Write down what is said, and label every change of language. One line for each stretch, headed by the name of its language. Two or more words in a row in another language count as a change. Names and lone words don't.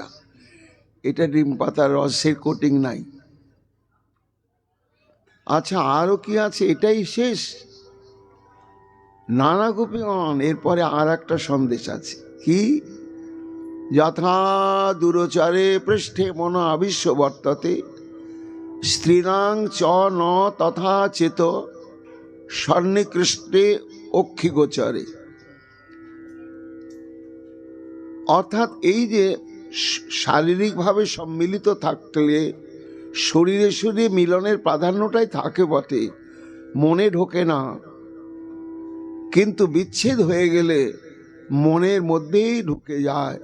Bangla: এটা ডিম পাতার রসের কোটিং নাই। আচ্ছা, আরো কি আছে? এটাই শেষ? নানা গোপীগণ, এরপরে আর একটা সন্দেশ আছে।
Sanskrit: কি? যথা দুরচারে পৃষ্ঠে মন আবিশ্ব বর্ততে, স্ত্রীণাং চ ন তথা চেত স্বর্ণিকৃষ্টে অক্ষি গোচরে।
Bangla: অর্থাৎ এই যে শারীরিকভাবে সম্মিলিত থাকলে শরীরে শরীরে মিলনের প্রাধান্যটাই থাকে বটে, মনে ঢোকে না। কিন্তু বিচ্ছেদ হয়ে গেলে মনের মধ্যেই ঢুকে যায়।